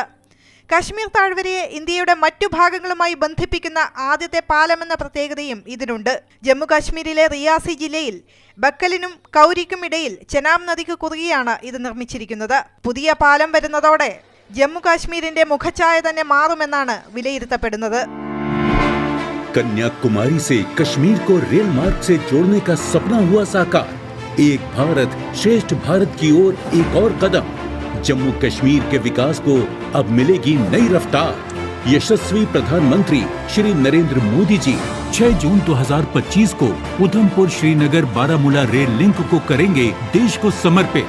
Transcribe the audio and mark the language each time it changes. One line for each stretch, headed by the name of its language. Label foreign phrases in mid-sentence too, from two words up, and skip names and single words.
Malayalam: കശ്മീർ താഴ്വരയെ ഇന്ത്യയുടെ മറ്റു ഭാഗങ്ങളുമായി ബന്ധിപ്പിക്കുന്ന ആദ്യത്തെ പാലമെന്ന പ്രത്യേകതയും ഇതിനുണ്ട്. ജമ്മു കാശ്മീരിലെ റിയാസി ജില്ലയിൽ ബക്കലിനും കൗരിക്കും ഇടയിൽ ചെനാബ് നദിക്ക് കുറുകെയാണ് ഇത് നിർമ്മിച്ചിരിക്കുന്നത്. പുതിയ പാലം വരുന്നതോടെ ജമ്മു കാശ്മീരിന്റെ മുഖഛായ തന്നെ മാറുമെന്നാണ് വിലയിരുത്തപ്പെടുന്നത്.
Hindi: कन्याकुमारी से कश्मीर को रेल मार्ग से जोड़ने का सपना हुआ साकार। एक भारत श्रेष्ठ भारत की ओर एक और कदम। जम्मू कश्मीर के विकास को अब मिलेगी नई रफ्तार। यशस्वी प्रधानमंत्री श्री नरेंद्र मोदी जी 6 जून 2025 को उधमपुर श्रीनगर बारामूला रेल लिंक को करेंगे देश को समर्पित।